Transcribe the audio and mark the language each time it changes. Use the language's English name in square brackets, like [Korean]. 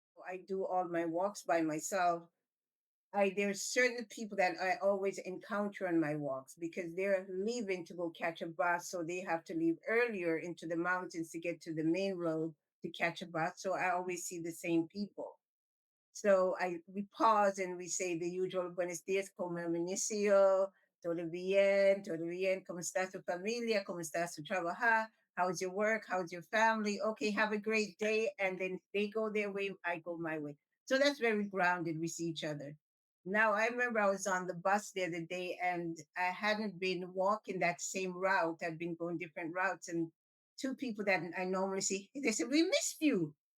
[English] I do all my walks by myself. There's certain people that I always encounter on my walks because they're leaving to go catch a bus, so they have to leave earlier into the mountains to get to the main road to catch a bus. So I always see the same people. So we pause and we say the usual [Spanish] buenos días, como inicio, todo bien, ¿cómo está tu familia? ¿Cómo está su trabajar? [English] How's your work? How's your family? Okay, have a great day. And then they go their way, I go my way. So that's very grounded. We see each other. Now, I remember I was on the bus the other day and I hadn't been walking that same route. I'd been going different routes. And two people that I normally see, they said, we missed you.